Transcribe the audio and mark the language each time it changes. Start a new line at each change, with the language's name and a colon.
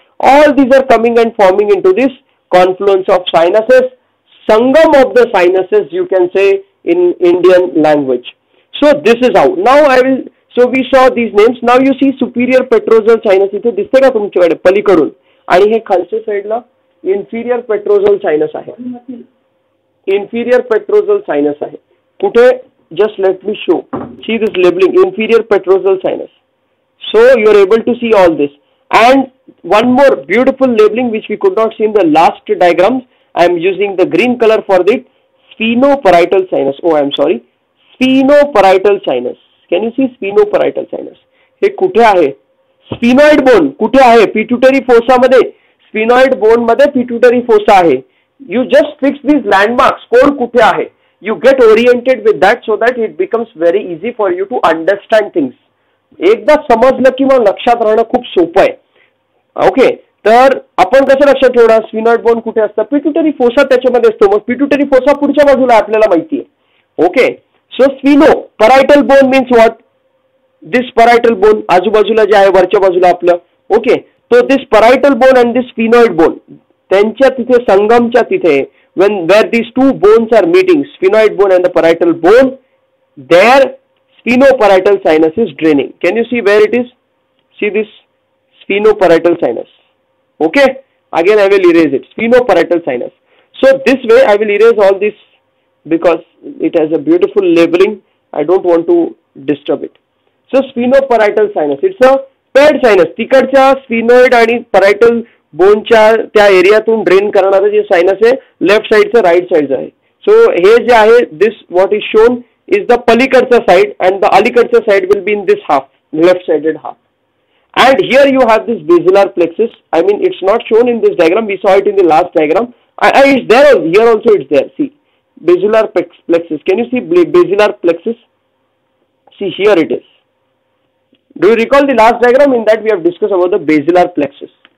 English: All these are coming and forming into this confluence of sinuses, sangam of the sinuses you can say in Indian language. So this is how. Now so we saw these names. Now you see superior petrosal sinus
Marathi: इथे दिसते का तुमच्याकडे पलीकडून? आणि हे खालच्या साईडला inferior petrosal sinus आहे. Inferior petrosal sinus आहे. कुठे?
English: Just let me show. See this labeling, inferior petrosal sinus. So you are able to see all this. And one more beautiful labeling which we could not see in the last diagrams. I am using the green color for the sphenoparietal sinus. Oh, I am sorry. Sphenoparietal sinus. Can you see sphenoparietal sinus?
Marathi: हे कुठे आहे? Sphenoid bone कुठे आहे? Pituitary fossa मध्ये. Sphenoid bone मध्ये pituitary fossa आहे.
English: You just fix these landmarks.
Marathi: कोण कुठे आहे?
English: You get oriented with that so that it becomes very easy for you to understand things.
Marathi: एकदा समजलं की मग लक्षात राहणं खूप सोपं आहे. ओके. तर आपण कसं लक्षात ठेवणार? स्फिनॉइड बोन कुठे असतं? पिट्युटरी फोसा त्याच्यामध्ये असतो. मग पिट्युटरी फोसा पुढच्या बाजूला आपल्याला माहिती आहे. Okay.
English: So sphenoparietal bone means what?
Marathi: This parietal bone आजूबाजूला जे आहे वरच्या बाजूला आपलं. ओके.
English: तो this parietal bone and this sphenoid bone
Marathi: त्यांच्या तिथे संगमच्या तिथे
English: where these two bones are meeting, sphenoid bone and the parietal bone, there sphenoparietal sinus is draining. Can you see where it is? See this sphenoparietal sinus. Okay, again I will erase it. Sphenoparietal sinus. So this way I will erase all this because it has a beautiful labeling. I don't want to disturb it. So sphenoparietal sinus, it's a paired sinus.
Marathi: तिकडच्या sphenoid आणि parietal बोनच्या त्या एरियातून drain करणारं जे sinus आहे left साइडचं right साइडचं आहे.
English: so
Marathi: हे जे आहे
English: This what is shown is the पलीकडचं side and the अलीकडचं side will be in this half, left sided half. And here you have this basilar plexus. I mean, it's not shown in this diagram. We saw it in the last diagram. It's there here also. It's there. See, basilar plexus. Can you see basilar plexus? See, here it is. Do you recall the last diagram? In that we have discussed about the basilar plexus.